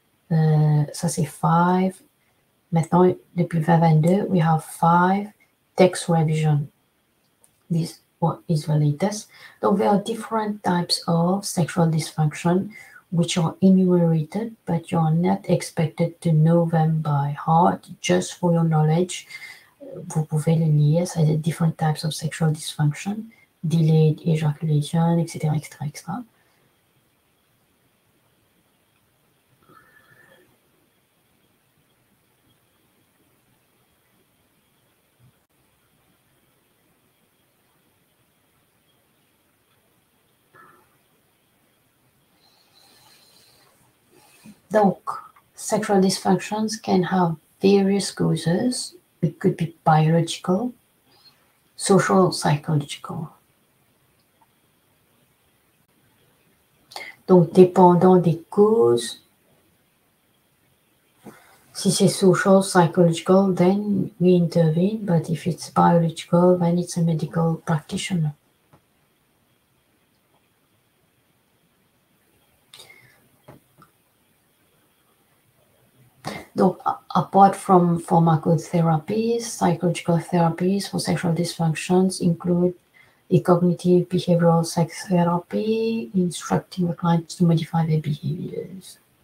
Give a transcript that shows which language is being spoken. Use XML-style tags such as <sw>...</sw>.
<fr>Ça, c'est 5. Maintenant, depuis 2022,</fr> <en>we have 5 text revision. This is the latest. Donc, there are different types of sexual dysfunction which are enumerated, but you are not expected to know them by heart. Just for your knowledge,</en> <fr>vous pouvez les lire.</fr> <en>So, the different types of sexual dysfunction, delayed ejaculation, etc., etc., etc. Donc, sexual dysfunctions can have various causes. It could be biological, social, psychological.</en> <fr>Donc, dépendant des causes, si c'est social, psychological,</fr> <en>then we intervene. But if it's biological, then it's a medical practitioner. Donc, apart from pharmacotherapies, psychological therapies for sexual dysfunctions include the cognitive behavioral sex therapy, instructing the clients to modify their behaviors.</en>